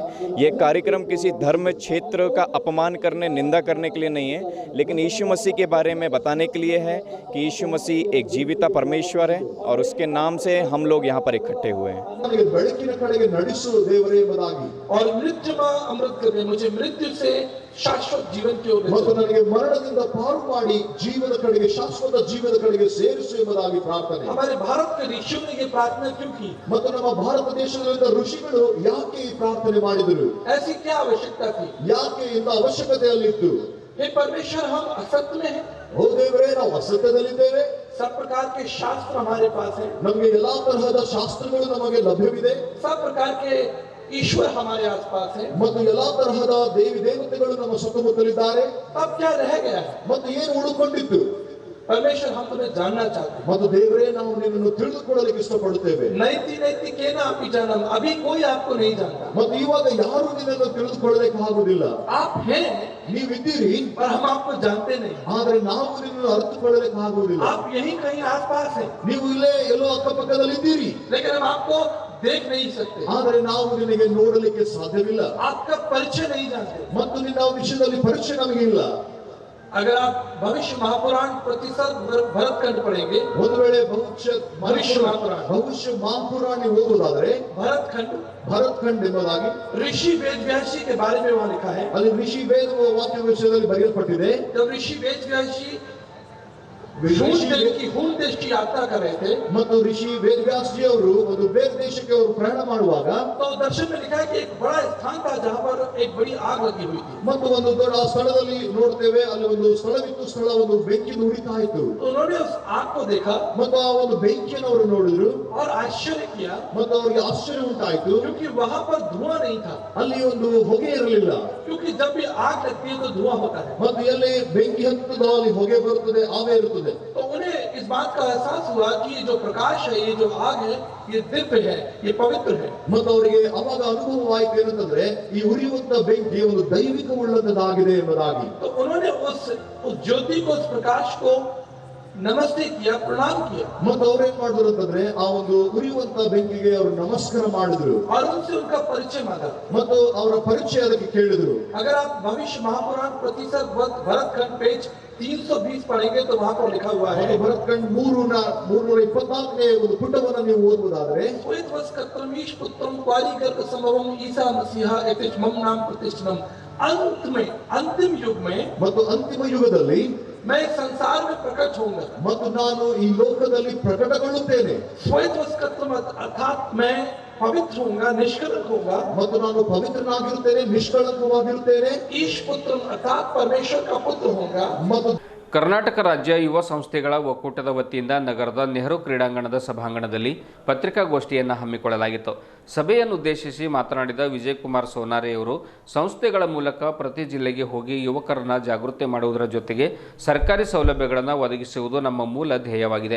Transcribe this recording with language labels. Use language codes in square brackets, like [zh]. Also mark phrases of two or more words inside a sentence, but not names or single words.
[hi] ये कार्यक्रम किसी धर्म क्षेत्र का अपमान करने, निंदा करने के लिए नहीं है, लेकिन यीशु मसीह के बारे में बताने के लिए है कि यीशु मसीह एक जीविता परमेश्वर है और उसके नाम से हम लोग यहाँ पर इकट्ठे हुए हैं. और मृत्यु में अमृत करने, मुझे मृत्यु से शाश्वत जीवन की ओर [kn] मरणದಿಂದ ಪಾರು ಮಾಡಿ ಜೀವದ ಕಡೆಗೆ ಶಾಶ್ವತ ಜೀವದ ಕಡೆಗೆ ಸೇರಿಸು ಎಂಬುದಾಗಿ ಪ್ರಾರ್ಥನೆ. [hi] हमारे भारत के ऋषियों ने ये प्रार्थना क्यों की? [kn] ಮತ್ತು ನಮ್ಮ ಭಾರತ ದೇಶದಲ್ಲಿದ್ದ ಋಷಿಗಳು ಯಾಕೆ ಈ ಪ್ರಾರ್ಥನೆ ಮಾಡಿದರು? [hi] ऐसी क्या आवश्यकता थी? [kn] ಯಾಕೆ ಇಂಥ ಅವಶ್ಯಕತೆಯಲ್ಲಿತ್ತು? [hi] हे परमेश्वर, हम असत्य में हैं. [kn] ಓ ದೇವರೇ, ನಾವು ಅಸತ್ಯದಲ್ಲಿದ್ದೇವೆ. [hi] सब प्रकार के शास्त्र हमारे पास हैं. [kn] ನಮಗೆ ಎಲ್ಲಾ ತರಹದ ಶಾಸ್ತ್ರಗಳು ನಮಗೆ ಲಭ್ಯವಿದೆ. [hi] सब प्रकार के ईश्वर हमारे आसपास है. [kn] ಮತ್ತು ಎಲ್ಲಾ ತರಹದ ದೇವಿ ದೇವತೆಗಳು ನಮ್ಮ ಸುತ್ತಮುತ್ತಲಿದ್ದಾರೆ. [hi] अब क्या रह गया है? [kn] ಮತ್ತು ಏನು ಉಳಿದುಕೊಂಡಿತ್ತು? [hi] परमेश्वर, हम तुम्हें जानना चाहते हैं. [kn] ಮತ್ತು ದೇವರೇ, ನಾವು ನಿನ್ನನ್ನು ತಿಳಿದುಕೊಳ್ಳಲಿಕ್ಕೆ ಇಷ್ಟಪಡುತ್ತೇವೆ. [hi] नैति के ना आप जानम, अभी कोई आपको नहीं जानता. [kn] ಮತ್ತು ಇವಾಗ ಯಾರು ನಿನ್ನನ್ನು ತಿಳಿದುಕೊಳ್ಳಲಿಕ್ಕೆ ಆಗುವುದಿಲ್ಲ. [hi] आप हैं, [kn] ನೀವಿದ್ದೀರಿ, [hi] पर हम आपको जानते नहीं. [kn] ಆದರೆ ನಾವು ನಿನ್ನನ್ನು ಅರ್ಥಕೊಳ್ಳಲಿಕ್ಕೆ ಆಗುವುದಿಲ್ಲ. [hi] आप यहीं कहीं आसपास हैं. [kn] ನೀವು ಇಲ್ಲೇ ಎಲ್ಲೋ ಅಕ್ಕಪಕ್ಕದಲ್ಲಿ ಇದ್ದೀರಿ. [hi] लेकिन हम आपको देख नहीं सकते. [kn] ಆದರೆ ನಾವು ನಿನಗೆ ನೋಡಲಿಕ್ಕೆ ಸಾಧ್ಯವಿಲ್ಲ. [hi] आपका परिचय नहीं जानते. [kn] ಮತ್ತು ನಿನ್ನ ವಿಷಯದಲ್ಲಿ ಪರಿಚಯ ನಮಗೆ ಇಲ್ಲ. [hi] अगर आप भविष्य महापुराण प्रतिशत भरतखंड पढ़ेंगे, [kn] ಒಂದು ವೇಳೆ ಭವಿಷ್ಯ ಮಹಾಪುರಾಣ ಓದುವುದಾದರೆ ಭರತಖಂಡ ಎಂಬುದಾಗಿ [hi] ऋषि वेदव्यासी के बारे में वहाँ लिखा है. [kn] ಅಲ್ಲಿ ಋಷಿ ವೇದ ವಾಕ್ಯ ವಿಷಯದಲ್ಲಿ ಬರೆಯಲ್ಪಟ್ಟಿದೆ. [hi] जब ऋषि वेदव्यासी हून देश की यात्रा कर रहे थे, [kn] ಮತ್ತು ಋಷಿ ವೇದವ್ಯಾಸ जी ಅವರು ಒಂದು ಬೇರೆ ದೇಶಕ್ಕೆ ಅವರು ಪ್ರಯಾಣ ಮಾಡುವಾಗ [hi] तो दर्शन में लिखा है कि एक बड़ा स्थान था जहाँ पर एक बड़ी आग लगी हुई थी. [kn] ಮತ್ತು ಒಂದು ದೊಡ್ಡ ಸ್ಥಳದಲ್ಲಿ ನೋಡ್ತೇವೆ, ಅಲ್ಲಿ ಒಂದು ಸ್ಥಳವಿತ್ತು. ಸ್ಥಳ ಒಂದು ಬೆಂಕಿಯನ್ನು ಉರಿತಾ ಇತ್ತು. [hi] तो उन्होंने उस आग को देखा [kn] ಮತ್ತು ಆ ಒಂದು ಬೆಂಕಿಯನ್ನು ಅವರು ನೋಡಿದ್ರು [hi] और आश्चर्य किया, [kn] ಮತ್ತು ಅವರಿಗೆ ಆಶ್ಚರ್ಯ ಉಂಟಾಯಿತು. [hi] क्योंकि वहाँ पर धुआं नहीं था. [kn] ಅಲ್ಲಿ ಒಂದು ಹೊಗೆ ಇರಲಿಲ್ಲ. [hi] क्योंकि जब भी आग लगती है तो धुआं होता है. [kn] ಮತ್ತು ಎಲ್ಲಿ ಬೆಂಕಿ ಹತ್ತುತ್ತದೋ ಅಲ್ಲಿ ಹೊಗೆ ಬರುತ್ತದೆ, ಆವೆ ಇರುತ್ತದೆ. [hi] तो उन्हें इस बात का एहसास हुआ कि ये जो प्रकाश है, ये जो आग है, ये दिव्य है, ये पवित्र है. [kn] ಮತ್ತು ಅವರಿಗೆ ಅವಾಗ ಅನುಭವವಾಯಿತು ಏನಂತಂದ್ರೆ ಈ ಉರಿಯುವಂತ ಬೆಂಕಿ ಒಂದು ದೈವಿಕ ಉಳ್ಳದ್ದಾಗಿದೆ ಎಂಬುದಾಗಿ. [hi] तो उन्होंने उस ज्योति को, उस प्रकाश को नमस्ते किया, प्रणाम किया. [kn] ಮತ್ತು ಅವ್ರೇನ್ ಮಾಡಿದ್ರು ಅಂತಂದ್ರೆ ಆ ಒಂದು ಉರಿಯುವಂತ ಬೆಂಕಿಗೆ ಅವರು ನಮಸ್ಕಾರ ಮಾಡಿದ್ರು. [hi] और उनसे उनका परिचय मांगा. [kn] ಮತ್ತು ಅವರ ಪರಿಚಯ ಅದಕ್ಕೆ ಕೇಳಿದ್ರು. [hi] अगर आप भविष्य महापुराण प्रतिशत भरतखंड पेज 320 पढ़ेंगे तो वहाँ पर लिखा हुआ है, [kn] ಭರತಖಂಡ 324ನೇ ಒಂದು ಪುಟವನ್ನು ನೀವು ಓದುವುದಾದ್ರೆ, [sa] ईश पुत्रम क्वारी गर्भ संभवम ईसा मसीहा एतिच मम नाम प्रतिष्ठितम. [hi] अंत में, अंतिम युग में, [kn] ಮತ್ತು ಅಂತಿಮ ಯುಗದಲ್ಲಿ [hi] मैं संसार में प्रकट होऊंगा. [kn] ಮತ್ತು ನಾನು ಈ ಲೋಕದಲ್ಲಿ ಪ್ರಕಟಗೊಳ್ಳುತ್ತೇನೆ. [hi] अर्थात मैं पवित्र होऊंगा, निष्कलंक होऊंगा. [kn] ಮತ್ತು ನಾನು ಪವಿತ್ರನಾಗಿರುತ್ತೇನೆ, ನಿಷ್ಕಳಂಕವಾಗಿರುತ್ತೇನೆ. [hi] ईश पुत्र अर्थात परमेश्वर का पुत्र होऊंगा. [kn] ಮತ್ತು ಕರ್ನಾಟಕ ರಾಜ್ಯ ಯುವ ಸಂಸ್ಥೆಗಳ ಒಕ್ಕೂಟದ ವತಿಯಿಂದ ನಗರದ ನೆಹರು ಕ್ರೀಡಾಂಗಣದ ಸಭಾಂಗಣದಲ್ಲಿ ಪತ್ರಿಕಾಗೋಷ್ಠಿಯನ್ನು ಹಮ್ಮಿಕೊಳ್ಳಲಾಗಿತ್ತು. ಸಭೆಯನ್ನು ಉದ್ದೇಶಿಸಿ ಮಾತನಾಡಿದ ವಿಜಯಕುಮಾರ್ ಸೋನಾರೆಯವರು ಸಂಸ್ಥೆಗಳ ಮೂಲಕ ಪ್ರತಿ ಜಿಲ್ಲೆಗೆ ಹೋಗಿ ಯುವಕರನ್ನ ಜಾಗೃತಿ ಮಾಡುವುದರ ಜೊತೆಗೆ ಸರ್ಕಾರಿ ಸೌಲಭ್ಯಗಳನ್ನು ಒದಗಿಸುವುದು ನಮ್ಮ ಮೂಲ ಧ್ಯೇಯವಾಗಿದೆ.